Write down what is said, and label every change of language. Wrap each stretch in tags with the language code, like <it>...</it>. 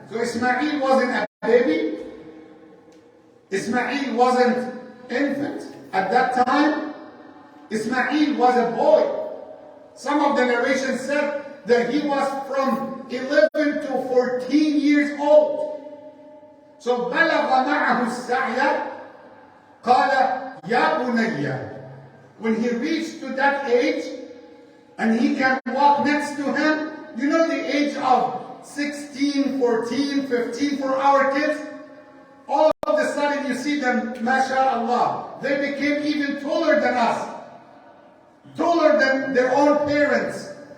<en>So Ismail wasn't a baby. Ismail wasn't infant at that time. Ismail was a boy. Some of the narrations said that he was from 11 to 14 years old.</en> <ar>So بلغ معه السعي قال يا بني.</ar> <en>When he reached to that age and he can walk next to him, you know the age of 16, 14, 15 for our kids? All of a sudden you see them, mashallah, they became even taller than us, taller than their own parents.</en>